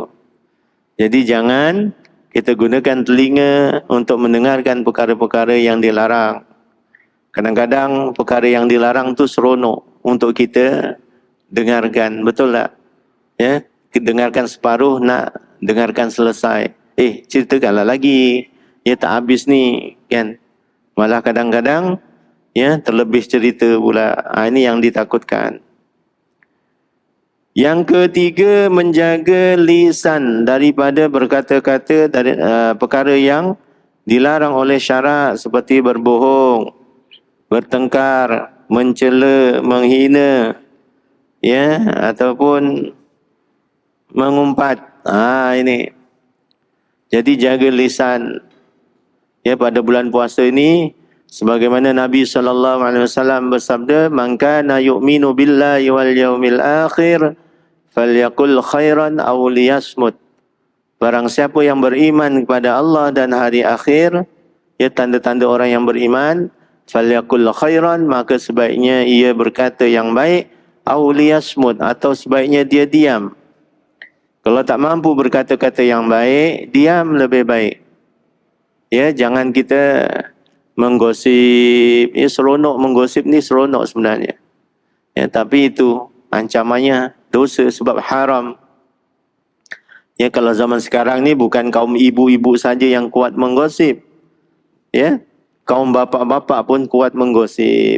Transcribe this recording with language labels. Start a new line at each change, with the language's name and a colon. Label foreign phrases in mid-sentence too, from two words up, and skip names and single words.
Malay: Jadi jangan kita gunakan telinga untuk mendengarkan perkara-perkara yang dilarang. Kadang-kadang perkara yang dilarang tu seronok untuk kita dengarkan, betul tak? Ya, dengarkan separuh, nak dengarkan selesai. Ceritakanlah lagi. Ya, tak habis ni, kan? Malah kadang-kadang, ya, terlebih cerita pula. Ini yang ditakutkan. Yang ketiga, menjaga lisan daripada berkata-kata dari perkara yang dilarang oleh syarak seperti berbohong, bertengkar, mencela, menghina, ya, ataupun mengumpat. Ini. Jadi jaga lisan. Ya, pada bulan puasa ini, sebagaimana Nabi SAW bersabda,
Arabic: "من كان يؤمن بالله واليوم الآخر فليقل خيرا أو ليصمت akhir, falyaqul khairan aw liyasmut."
Malay: Barang siapa yang beriman kepada Allah dan hari akhir, ya, tanda-tanda orang yang beriman,
Arabic: فليقل خيرا,
Malay: maka sebaiknya ia berkata yang baik,
Arabic: أو ليصمت,
Malay: atau sebaiknya dia diam. Kalau tak mampu berkata-kata yang baik, diam lebih baik. Ya, jangan kita menggosip. Ya, seronok menggosip ni, seronok sebenarnya. Ya, tapi itu ancamannya dosa sebab haram. Ya, kalau zaman sekarang ni bukan kaum ibu-ibu saja yang kuat menggosip. Ya, kaum bapa-bapa pun kuat menggosip.